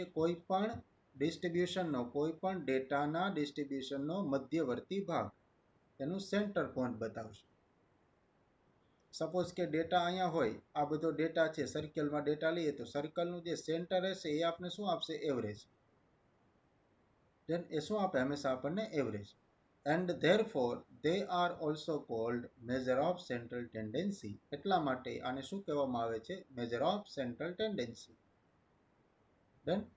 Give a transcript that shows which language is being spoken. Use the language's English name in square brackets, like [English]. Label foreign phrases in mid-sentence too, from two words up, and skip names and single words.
[Gujarati] કોઈ પણ ડિસ્ટ્રીબ્યુશનનો, કોઈ પણ ડેટાના ડિસ્ટ્રીબ્યુશનનો મધ્યવર્તી ભાગ, એનું [English] center point [Gujarati] બતાવશે. સપોઝ કે ડેટા અહીંયા હોય, આ બધો ડેટા છે, સર્કલમાં ડેટા લઈએ તો સર્કલનું જે સેન્ટર હશે એ આપણે શું આપશે? [English] average. then [Gujarati] એ શું આપે? હંમેશા આપણને [English] average. and therefore they are also called measure of central tendency. [Gujarati] એટલા માટે આને શું કહેવામાં આવે છે? [English] measure of central tendency. Done?